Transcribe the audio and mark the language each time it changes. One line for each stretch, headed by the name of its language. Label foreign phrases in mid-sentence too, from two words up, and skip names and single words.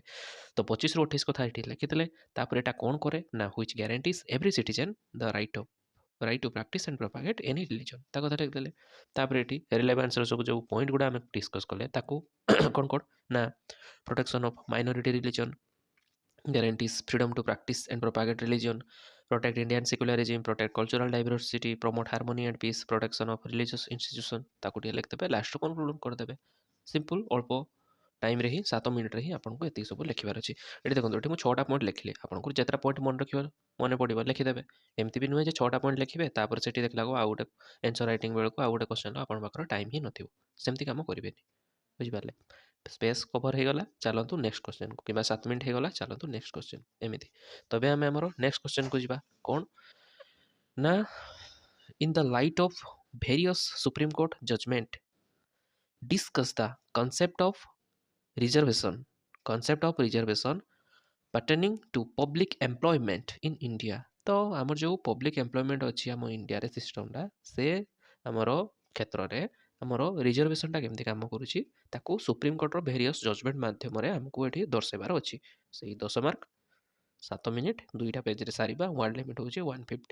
Odia: ତ 25ରୁ 28 କଥା ଏଠି ଲେଖିଥିଲେ। ତାପରେ ଏଇଟା କ'ଣ କରେ ନା
English: which guarantees every citizen the right to practice and propagate any religion,
Odia: ତା କଥା ଲେଖିଦେଲେ। ତାପରେ ଏଠି ରିଲେଭାନ୍ସର ସବୁ ଯେଉଁ ପଏଣ୍ଟ ଗୁଡ଼ା ଆମେ ଡିସ୍କସ୍ କଲେ ତାକୁ କ'ଣ ନା
English: protection of minority religion, guarantees freedom to practice and propagate religion, protect Indian secularism, protect cultural diversity, promote harmony and peace, protection of religious institution।
Odia: ତାକୁ ଟିକେ ଲେଖିଦେବେ, ଲାଷ୍ଟରୁ କନକ୍ଲୁଡ଼ କରିଦେବେ। ସିମ୍ପଲ୍, ଅଳ୍ପ ଟାଇମ୍ରେ ହିଁ 7 ମିନିଟ୍ରେ ହିଁ ଆପଣଙ୍କୁ ଏତିକି ସବୁ ଲେଖିବାର ଅଛି। ଏଠି ଦେଖନ୍ତୁ, ଏଠି ମୁଁ 6ଟା ପଏଣ୍ଟ ଲେଖିଲି, ଆପଣଙ୍କୁ ଯେତେଟା ପଏଣ୍ଟ ମନେ ପଡ଼ିବ ଲେଖିଦେବେ। ଏମିତି ବି ନୁହେଁ ଯେ 6ଟା ପଏଣ୍ଟ ଲେଖିବେ ତାପରେ ସେଠି ଦେଖିଲାକୁ ଆଉ ଗୋଟେ
English: answer writing
Odia: ବେଳକୁ ଆଉ ଗୋଟେ କ୍ୱେଶ୍ଚନ୍ର ଆପଣଙ୍କ ପାଖରେ ଟାଇମ୍ ହିଁ ନଥିବ। ସେମିତି କାମ କରିବେନି। ବୁଝିପାରିଲେ?
English: space cover
Odia: ହେଇଗଲା, ଚାଲନ୍ତୁ
English: next question,
Odia: କିମ୍ବା 7 ମିନିଟ୍ ହେଇଗଲା, ଚାଲନ୍ତୁ
English: next question.
Odia: ଏମିତି ତବେ ଆମେ ଆମର
English: next question
Odia: ଯିବା। କ'ଣ ନା
English: in the light of various supreme court judgement discuss the concept of reservation pertaining to public employment in India।
Odia: ତ ଆମର ଯେଉଁ
English: public employment
Odia: ଅଛି ଆମ ଇଣ୍ଡିଆରେ ସିଷ୍ଟମ୍ଟା, ସେ ଆମର କ୍ଷେତ୍ରରେ ଆମର ରିଜର୍ଭେସନ୍ଟା କେମିତି କାମ କରୁଛି ତାକୁ ସୁପ୍ରିମକୋର୍ଟର
English: various judgement
Odia: ମାଧ୍ୟମରେ ଆମକୁ ଏଠି ଦର୍ଶାଇବାର ଅଛି। ସେଇ 10 ମାର୍କ, 7 ମିନିଟ୍, 2ଟା ପେଜ୍ରେ ସାରିବା।
English: word limit
Odia: ହେଉଛି 150।